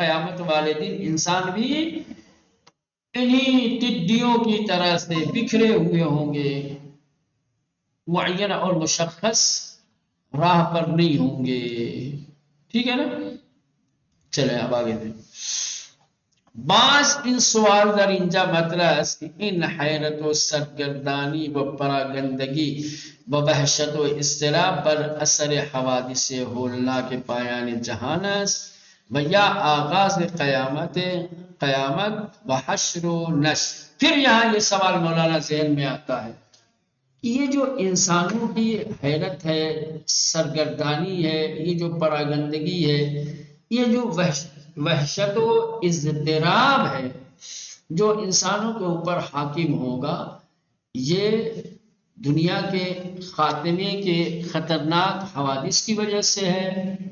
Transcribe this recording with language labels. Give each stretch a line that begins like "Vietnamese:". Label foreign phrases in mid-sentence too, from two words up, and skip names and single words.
Urdu: قیامت والے دن انسان بھی انہی ٹڈیوں کی طرح سے بکھرے ہوئے ہوں گے، معین اور مشخص راہ پر نہیں ہوں گے، ٹھیک ہے نا؟ چلیں اب آگے دیں۔
Persian: بعض ان سوال در اینجا مطرح است که این حیرت و سرگردانی و پراگندگی و وحشت و اضطراب بر اثر حوادث ہولناک پایان جہان است و یا آغاز قیامت و حشر و نشر۔
Urdu: پھر یہاں یہ سوال مولانا ذہن میں آتا ہے کہ یہ جو انسانوں کی حیرت ہے، سرگردانی ہے، یہ جو پراگندگی ہے، یہ جو وحشت و اضطراب ہے جو انسانوں کے اوپر حاکم ہوگا، یہ دنیا کے خاتمے کے خطرناک حوادث کی وجہ سے ہے،